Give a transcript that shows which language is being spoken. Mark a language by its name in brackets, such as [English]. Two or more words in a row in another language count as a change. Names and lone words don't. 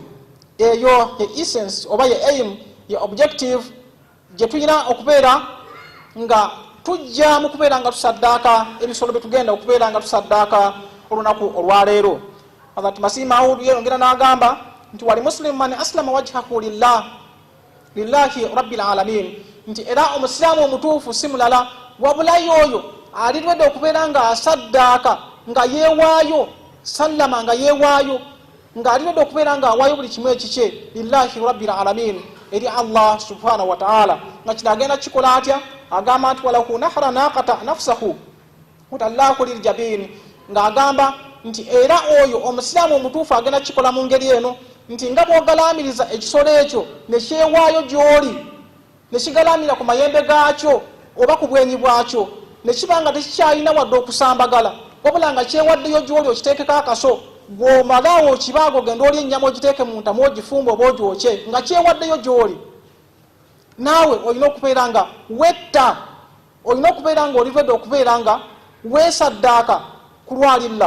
[Ganda] Eyo ye essence oba ye aim ye objective gye tulina okubeera nga tujja mu kubeera nga tusaddaaka ebisolo bye tugenda okubeera nga tusaddaaka olunaku olwaleero. Hazrat Masih Maud yongera n'agamba nti [Arabic] ولي مسلم من أسلم وجهه لله رب العالمين [Ganda] nti era omusiraamu omutuufu si mulala wabula yoyo alirwedde okubeera nga asaddaaka nga yeewaayo sallama nga yeewaayo nga alirwedde okubeera nga awaayo buli kimu ekikye [Arabic] لله رب العالمين [Ganda] eri Allah [Arabic] سبحانه وتعالى. [Ganda] Nga kino agenda kikola atya? Agamba nti [Arabic] وله نحر ناقة نفسه متله للجبين [Ganda] nga agamba nti era oyo omusiraamu omutuufu agenda kikola mu ngeri eno nti nga bw'ogalaamiriza ekisolo ekyo ne kyewaayo gy'oli ne kigalamira ku mayembe gaakyo oba ku bwenyi bwakyo ne kiba nga tekikyalina wadde okusambagala wabula nga kyewaddeyo gy'oli okiteekeko akaso gw'omalaawo okibaago ogenda oli ennyama ogiteeke mu ntamu ogifumba oba ogyokye nga kyewaddeyo gy'oli naawe olina okubeera nga wetta olina okubeera nga olivedde okubeera nga weesaddaaka kulwalira.